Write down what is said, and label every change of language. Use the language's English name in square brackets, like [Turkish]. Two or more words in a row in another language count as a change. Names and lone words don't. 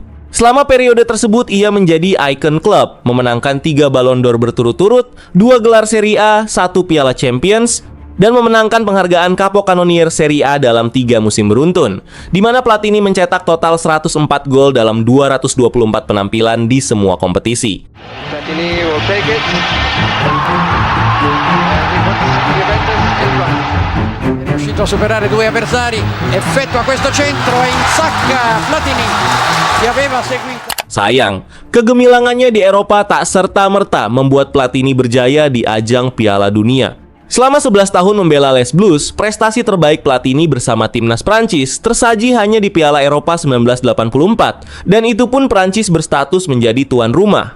[Indonesian] Selama periode tersebut, ia menjadi ikon klub, memenangkan 3 Ballon d'Or berturut-turut, 2 gelar Serie A, 1 Piala Champions, dan memenangkan penghargaan Capocannoniere Serie A dalam 3 musim beruntun, di mana Platini mencetak total 104 gol dalam 224 penampilan di semua kompetisi. [English] Platini will take it. [Italian] È riuscito a superare 2 avversari, effettua questo centro e insacca Platini. [Indonesian] Sayang, kegemilangannya di Eropa tak serta-merta membuat Platini berjaya di ajang Piala Dunia. Selama 11 tahun membela Les Bleus, prestasi terbaik Platini bersama timnas Prancis tersaji hanya di Piala Eropa 1984, dan itu pun Prancis berstatus menjadi tuan rumah.